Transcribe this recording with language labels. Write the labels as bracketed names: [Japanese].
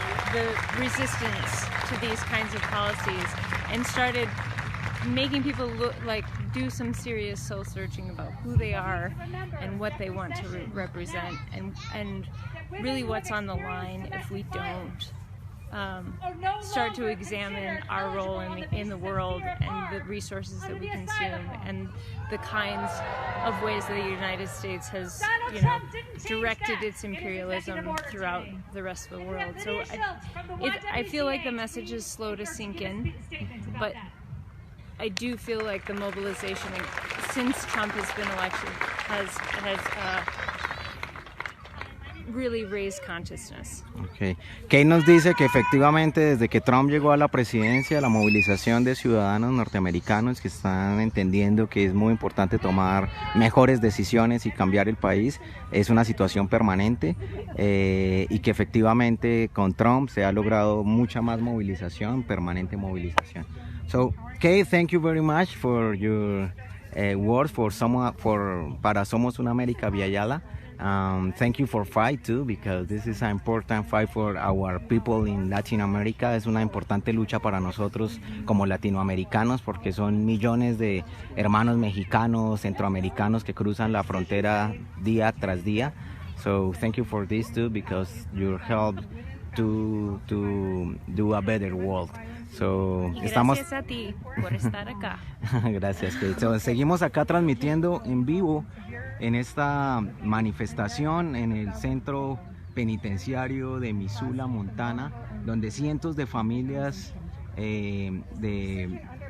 [English] the resistance to these kinds of policies and started making people do some serious soul searching about who they are and what they want to represent and really what's on the line if we don't start to examine our role in the world and the resources that we consume and the kinds of ways that the United States has, directed its imperialism throughout the rest of the world. So I feel like the message is slow to sink in, but I do feel like the mobilization since Trump has been elected has really raised consciousness. Okay. [Spanish] Kate nos dice que efectivamente desde que Trump llegó a la presidencia, la movilización de ciudadanos norteamericanos que están entendiendo que es muy importante tomar mejores decisiones y cambiar el país es una situación permanente y que efectivamente con Trump se ha logrado mucha más movilización, permanente movilización. [English] So, Kate, thank you very much for your words [Spanish] para Somos una América Viayala. [English] Thank you for fight too, because this is an important fight for our people in Latin America. [Spanish] Es una importante lucha para nosotros como latinoamericanos porque son millones de hermanos mexicanos, centroamericanos que cruzan la frontera día tras día. [English] So thank you for this too, because you help to do a better world. So, [Spanish] gracias a ti por estar acá. Gracias, Kate. So, seguimos acá transmitiendo en vivo en esta manifestación en el centro penitenciario de Missoula, Montana, donde cientos de familias de